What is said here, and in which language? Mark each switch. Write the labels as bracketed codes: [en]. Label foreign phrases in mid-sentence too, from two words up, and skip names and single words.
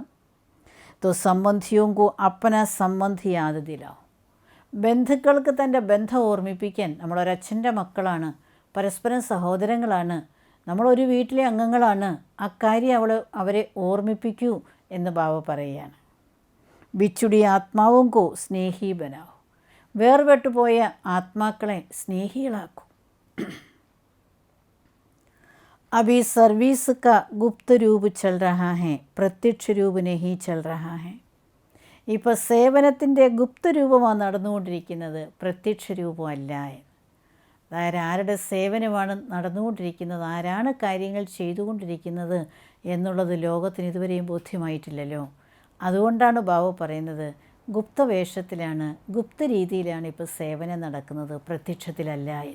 [hi] तो संबंधियों को अपना संबंधी याद दिलाओ, [ml] ബന്ധുക്കൾക്ക് തൻ്റെ ബന്ധം ഓർമ്മിപ്പിക്കാൻ, നമ്മളൊരച്ഛൻ്റെ മക്കളാണ്, പരസ്പരം സഹോദരങ്ങളാണ്, നമ്മളൊരു വീട്ടിലെ അംഗങ്ങളാണ്, അക്കാര്യം അവരെ ഓർമ്മിപ്പിക്കൂ എന്ന് ബാബ പറയുകയാണ്. [hi] बिछुड़ी आत्माओं को स्नेही बनाओ, [ml] വേർപെട്ടുപോയ ആത്മാക്കളെ സ്നേഹികളാക്കൂ. [hi] अभी सर्विस का गुप्त रूप चल रहा है, प्रत्यक्ष रूप नहीं चल रहा है. [ml] ഇപ്പോൾ സേവനത്തിൻ്റെ ഗുപ്തരൂപമാണ് നടന്നുകൊണ്ടിരിക്കുന്നത്, പ്രത്യക്ഷ രൂപമല്ല. അതായത് ആരുടെ സേവനമാണ് നടന്നുകൊണ്ടിരിക്കുന്നത്, ആരാണ് കാര്യങ്ങൾ ചെയ്തുകൊണ്ടിരിക്കുന്നത് എന്നുള്ളത് ലോകത്തിന് ഇതുവരെയും ബോധ്യമായിട്ടില്ലല്ലോ. അതുകൊണ്ടാണ് ബാബ പറയുന്നത് ഗുപ്തവേഷത്തിലാണ്, ഗുപ്ത രീതിയിലാണ് ഇപ്പോൾ സേവനം നടക്കുന്നത്, പ്രത്യക്ഷത്തിലല്ല.